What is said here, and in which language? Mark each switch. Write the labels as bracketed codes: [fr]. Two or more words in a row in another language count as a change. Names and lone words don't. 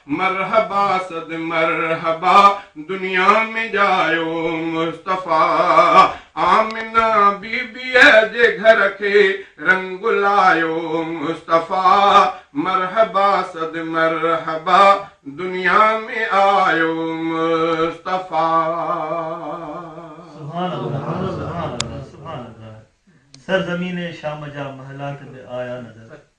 [sd] مرحبا صد مرحبا دنيا ۾ جايو مصطفيٰ. آمنه بيبيءَ جي گهر کي رنگ لايو مصطفيٰ. مرحبا صد مرحبا دنيا ۾ آيو مصطفيٰ. [ar] سبحان الله، سبحان الله، سبحان الله. [sd] سرزمين شام جا محلات ۾ آيا نظر.